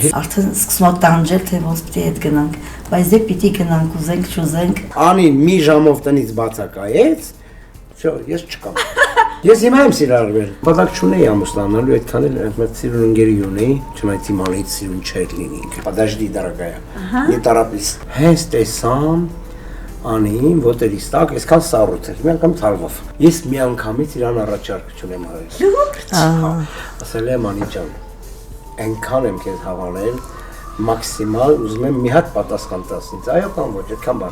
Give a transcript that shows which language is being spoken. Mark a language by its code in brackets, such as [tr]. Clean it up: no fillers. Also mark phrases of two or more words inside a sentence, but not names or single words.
[hy] Արդեն սկսում եք տանջել, թե ոնց պիտի հետ գնանք, բայց դե պիտի գնանք, ուզենք, չուզենք։ Անին մի ժամով տնից բացակայեց, всё, ես չկամ։ Ես հիմա եմ սիրարվել։ Պատակ չունեի ամուսնանալու, այդքան էլ այդ սիրուն ընկերի ունեի, չնայած իմ անից սիրուն չէր լինի ինքը։ [ru] Подожди, дорогая. Не торопись։ [hy] Հենց տեսամ Անին, ոտերից տակ, այսքան սառույց էր, մի անգամ ցալվով։ Ես մի անգամից իրան առաջարկություն եմ արել։ Լուրջ։ Ասել եմ Անի ջան, այնքան եմ քեզ հավանել, մաքսիմալ ուզում եմ մի հատ պատասխան տաս ինձ, այո կամ ոչ, այդքան բան։